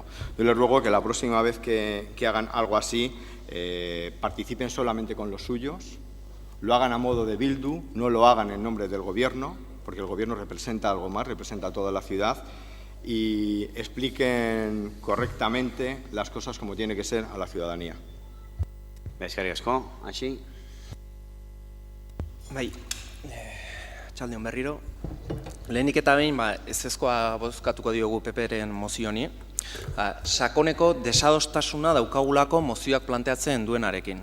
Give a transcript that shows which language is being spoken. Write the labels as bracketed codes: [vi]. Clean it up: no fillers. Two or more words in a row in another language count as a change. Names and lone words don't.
[es] Yo les ruego que la próxima vez que hagan algo así, participen solamente con los suyos, lo hagan a modo de Bildu, no lo hagan en nombre del Gobierno, porque el Gobierno representa algo más, representa a toda la ciudad, y expliquen correctamente las cosas como tiene que ser a la ciudadanía. [eu] Eskerrik asko, Antxi. Bai, txaldeon berriro. Lehenik eta behin, ezezkoa bozkatuko diogu PP-ren mozio honi. Sakoneko desadostasuna daukagulako mozioak planteatzen duenarekin.